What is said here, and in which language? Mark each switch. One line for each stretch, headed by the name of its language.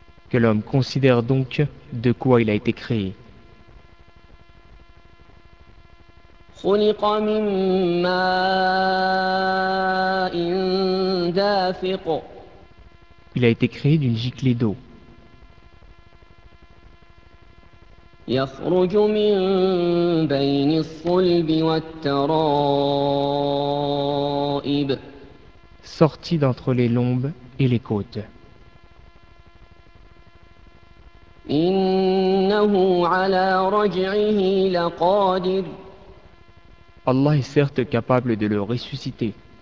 French: Que l'homme considère donc de quoi il a été créé.
Arabic: خلق من ماء دافق.
French: Il a été créé d'une giclée d'eau.
Arabic: يخرج من بين الصلب والترائب.
French: Sorti d'entre les lombes et les côtes.
Arabic: إِنَّهُ عَلَى رَجْعِهِ لَقَادِرٌ
French: Allah est certes capable de le ressusciter.